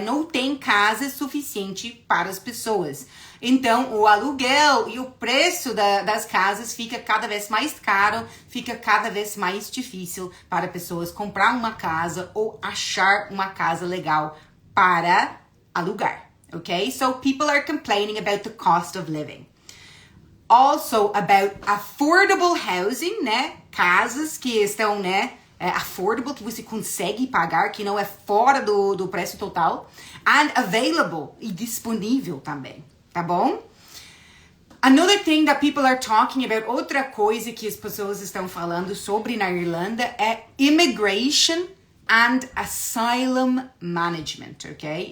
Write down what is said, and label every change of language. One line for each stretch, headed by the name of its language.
Portuguese: Não tem casa suficiente para as pessoas. Então, o aluguel e o preço das casas fica cada vez mais caro, fica cada vez mais difícil para pessoas comprar uma casa ou achar uma casa legal para alugar.
English: Okay, so people are complaining about the cost of living. Also about affordable housing, né?
Portuguese: Casas que estão, né? Affordable, que você consegue pagar, que não é fora do preço total.
English: And available,
Portuguese: e disponível também, tá bom?
English: Another thing that people are talking about,
Portuguese: outra coisa que as pessoas estão falando sobre na Irlanda é
English: immigration and asylum management, ok?